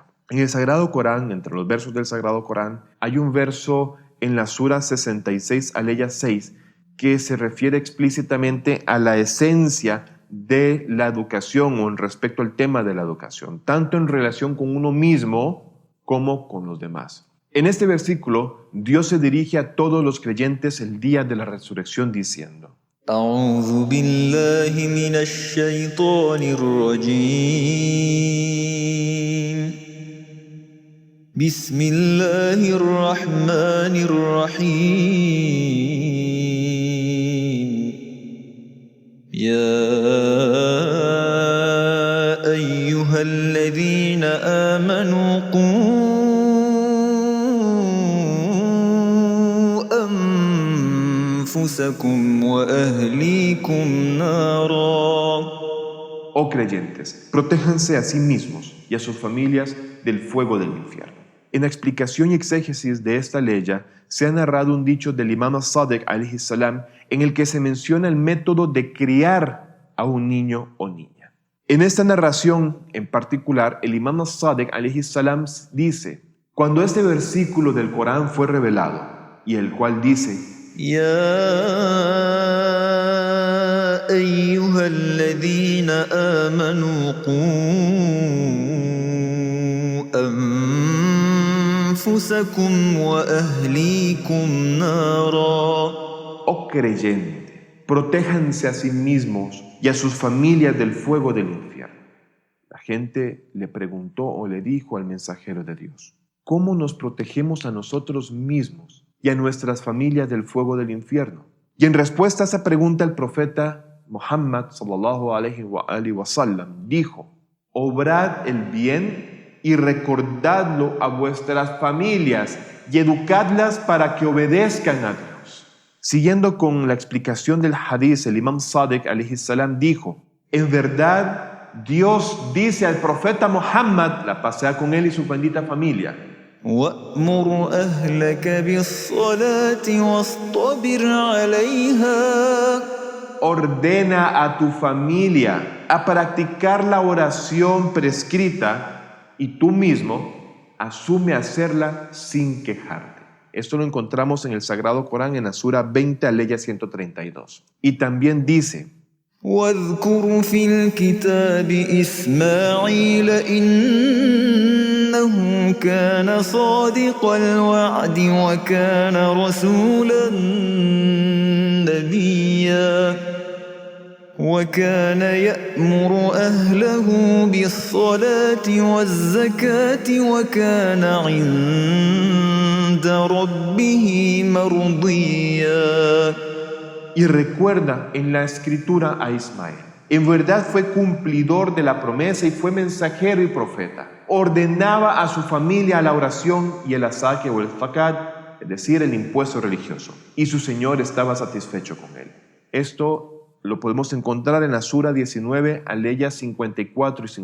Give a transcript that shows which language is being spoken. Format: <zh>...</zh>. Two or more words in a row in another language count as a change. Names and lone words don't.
<es>En el Sagrado Corán, entre los versos del Sagrado Corán, hay un verso en la Sura 66, aleya 6, que se refiere explícitamente a la esencia de la educación o en respecto al tema de la educación, tanto en relación con uno mismo como con los demás. En este versículo, Dios se dirige a todos los creyentes el día de la resurrección diciendo:</es> <ar>أعوذ بالله من الشيطان الرجيم بسم الله الرحمن الرحيم يا أيها الذين آمنوا قوا أنفسكم وأهليكم نارا.</ar> <es>Oh creyentes, protéjanse a sí mismos y a sus familias del fuego del infierno. En la explicación y exégesis de esta leya se ha narrado un dicho del Imam as-Sadiq</es> <ar>عليه السلام</ar> <es>en el que se menciona el método de criar a un niño o niña. En esta narración en particular, el Imam as-Sadiq</es> <ar>عليه السلام</ar> <es>dice: cuando este versículo del Corán fue revelado, y el cual dice:</es> <ar>يا أيها الذين آمنوا قوا أنفسكم وأهليكم نارا.</ar> <es>Oh creyente, protéjanse a sí mismos y a sus familias del fuego del infierno. La gente le preguntó o le dijo al mensajero de Dios: ¿cómo nos protegemos a nosotros mismos y a nuestras familias del fuego del infierno? Y en respuesta a esa pregunta, el profeta Muhammad</es> <ar>صلى الله عليه وسلم</ar> <es>dijo: obrad el bien y recordadlo a vuestras familias y educadlas para que obedezcan a Dios. Siguiendo con la explicación del hadith, el Imam Sadiq</es> <ar>عليه السلام</ar> <es>dijo: en verdad, Dios dice al profeta Muhammad, la paz sea con él y su bendita familia:</es> <ar>وأمر أهلك بالصلاة واصطبر عليها.</ar> <es>ordena a tu familia a practicar la oración prescrita y tú mismo asume hacerla sin quejarte. Esto lo encontramos en el Sagrado Corán en la Sura 20, aleya 132. Y también dice:</es> <ar>واذكر في الكتاب إسماعيل إنه كان صادق الوعد وكان رسولا نبيا وكان يأمر أهله بالصلاة والزكاة وكان عند ربه مرضيا.</ar> <es>Y recuerda en la escritura a Ismael. En verdad fue cumplidor de la promesa y fue mensajero y profeta. Ordenaba a su familia la oración y el asaque o el zakat, es decir, el impuesto religioso. Y su Señor estaba satisfecho con él. Esto lo podemos encontrar en la Sura 19, aleyas 54 y 55.</es>